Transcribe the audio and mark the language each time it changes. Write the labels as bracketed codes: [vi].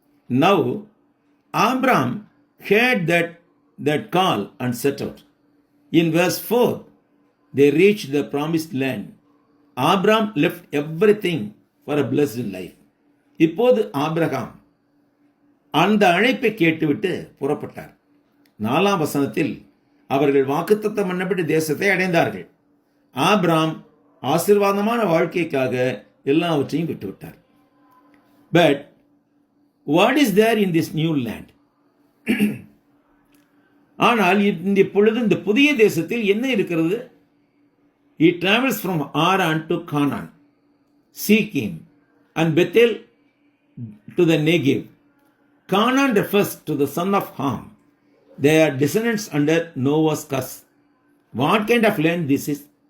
[en] Now Abram heard that call and set out. In verse 4, they reached the promised land. Abram left everything for a blessed life. [ta] இப்போது Abraham அந்த அழைப்பை கேட்டுவிட்டு புறப்பட்டார். 4ஆம் வசனத்தில் அவர்கள் வாக்குத்தத்தம் பண்ணப்பட்ட தேசத்தை அடைந்தார்கள். ஆபிராம் ஆசீர்வாதமான வாழ்க்கைக்காக எல்லாவற்றையும் விட்டுவிட்டார். [en] But what is there in this new land? [ta] ஆனால் இப்பொழுது இந்த புதிய தேசத்தில் என்ன இருக்கிறது? [en] He travels from Haran to Canaan, Shechem and Bethel to the Negev. Canaan refers to the son of Ham. They are descendants under Noah's curse. What kind of land this is?